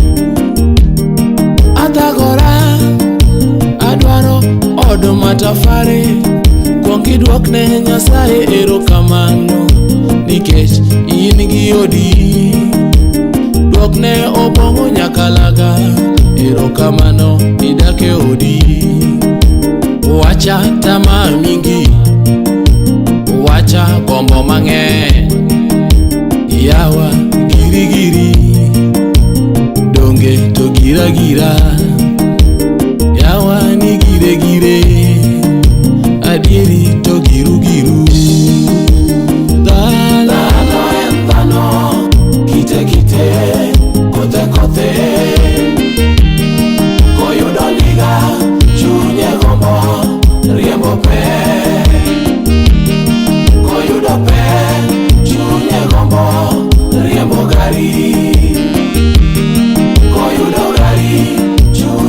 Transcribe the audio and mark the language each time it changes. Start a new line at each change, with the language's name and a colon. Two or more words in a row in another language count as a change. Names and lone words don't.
Luo (Kenya and Tanzania): atagora adwaro od matafari, kuong idwokne Nyasaye erokamano nikech in gi odi, dwokne obongo nyakalaga erokamano idake odi, wacha
Swahili: tamaa mingi,
Luo (Kenya and Tanzania): wacha gombo mang'eny yawa giri donge to gira yawa ni gire adieri to giru dhano en dhano, kite kote koyudo niga chunye gombo, riembo pe koyudo pe chunye gombo, riembo gari koyudo gari